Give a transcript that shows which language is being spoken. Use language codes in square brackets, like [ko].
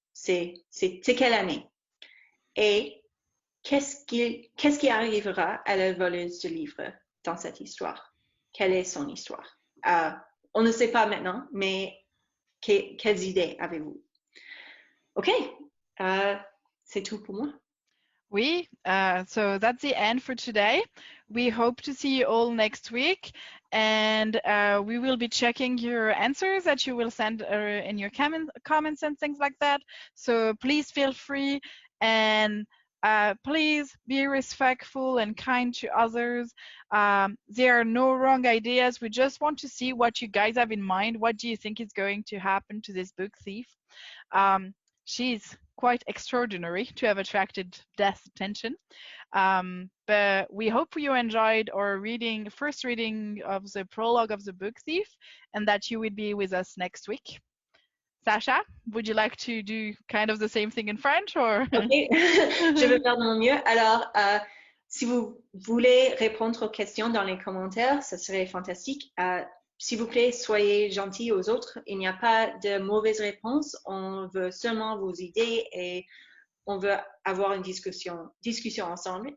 [fr] C'est quelle année? Et qu'est-ce qui arrivera à la voleuse de livres dans cette histoire? Quelle est son histoire? On ne sait pas maintenant, mais quelles idées avez-vous? OK, c'est tout pour moi. [en] Oui, so that's the end for today. We hope to see you all next week, and we will be checking your answers that you will send in your comments and things like that. So please feel free, and please be respectful and kind to others. There are no wrong ideas. We just want to see what you guys have in mind. What do you think is going to happen to this book thief? She's quite extraordinary to have attracted Death's attention. But we hope you enjoyed our first reading of the prologue of the book thief, and that you will be with us next week. Sacha, would you like to do kind of the same thing in French, or? [fr] OK, je vais faire de mon mieux. Alors, si vous voulez répondre aux questions dans les commentaires, ça serait fantastique. S'il vous plaît, soyez gentils aux autres. Il n'y a pas de mauvaises réponses. On veut seulement vos idées et on veut avoir une discussion ensemble.